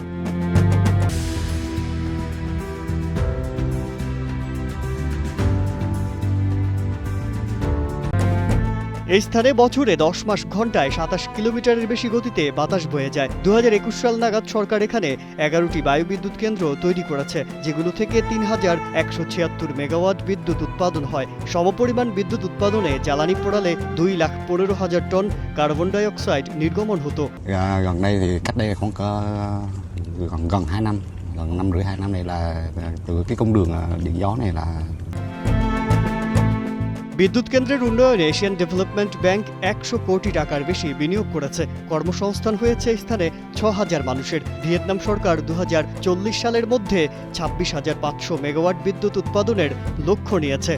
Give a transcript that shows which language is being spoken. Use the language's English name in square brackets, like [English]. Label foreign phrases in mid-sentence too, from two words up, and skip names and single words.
[Bangla] এই স্থানে বছরে 10 মাস ঘন্টায় 27 কিলোমিটারের বেশি গতিতে বাতাস বয়ে যায়। 2021 সাল নাগাদ সরকার এখানে 11টি বায়ু বিদ্যুৎ কেন্দ্র তৈরি করেছে, যেগুলো থেকে 3176 মেগাওয়াট বিদ্যুৎ উৎপাদন হয়। সমপরিমাণ বিদ্যুৎ উৎপাদনে জ্বালানি পোড়ালে 2,15,000 টন কার্বন ডাই অক্সাইড নির্গমন হতো। [Vietnamese] Gần đây thì cách đây khoảng cỡ gần 2 năm, gần 1 năm rưỡi 2 năm này là từ cái công đường điện gió này là [Bangla] বিদ্যুৎ কেন্দ্রের উন্নয়নে এশিয়ান ডেভেলপমেন্ট ব্যাংক 100 কোটি টাকার বেশি বিনিয়োগ করেছে। কর্মসংস্থান হয়েছে স্থানে 6,000 মানুষের। ভিয়েতনাম সরকার 2040 সালের মধ্যে 26,500 মেগাওয়াট বিদ্যুৎ উৎপাদনের লক্ষ্য নিয়েছে।